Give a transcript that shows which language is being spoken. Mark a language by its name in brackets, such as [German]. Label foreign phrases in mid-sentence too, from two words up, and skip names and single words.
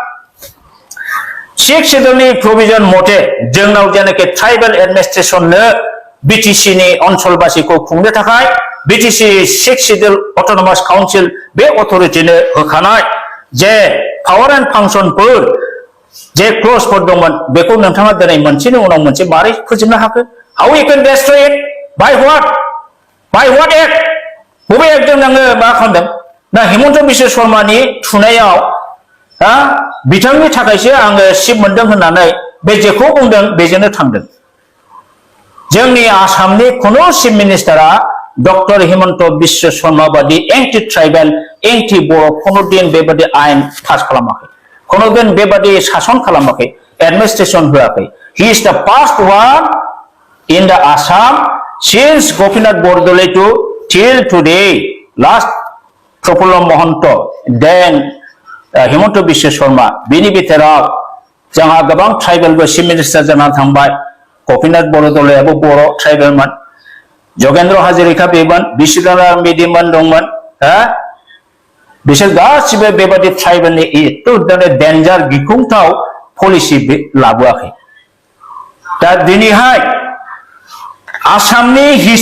[Bodo] 6 शेड्यूलनि प्रोविजन मथे जोंनाव जेनाखि ट्राइबेल एडमिनिस्ट्रेशननो BTC नि ओनसोलबासिखौ खुंनो थाखाय BTC 6 [English] Schedule Autonomous Council [Bodo] बे अथरिटिनो होखानाय जे [English] power and functions [Bodo] जे क्ल'जफोर दंमोन बेखौ नोंथाङा दिनै मोनसेनि उनाव मोनसे मारै फोजोबनो हाखो [English] how you can destroy it by what act [Bodo] बबे एक्टजों नोङो मा खालामदों ना हिमन्त बिश्व शर्मानि थुनायाव बिथांनि थाखायसो आङो सिट मोनदों होननानै बे जेखौ बुंदों बेजोंनो थांदों जोंनि आसामनि खुनु चिफ मिनिस्टारा डक्टर हिमन्त बिश्व शर्मा बादि [English] anti tribal anti Boro' [Bodo] खुनु दिन बेबादि आयेन पास खालामाखै खुनु दिन बेबादि सासन खालामाखै एडमिनिस्ट्रेशन होआखै [English] he is the first one in the Assam since Gopinath Bordoloi to till today last प्रफुल्ल [Bodo] महन्त देन हिमन्त बिश्व शर्मा बिनि बिथोराव जोंहा गोबां ट्राइबेलबो चिफ मिनिस्टार जानानै थांबाय गोपीनाथ बरदलैयाबो बर' ट्राइबेलमोन जगेन्द्र हाजरिका बेमोन बिश्वनाथ मेडिमोन दंमोन बिसोर गासिबो बेबादि ट्राइबेलनि एकदम डेन्जार गिख्रंथाव पलिसि लाबोआखै दा दिनैहाय आसामनि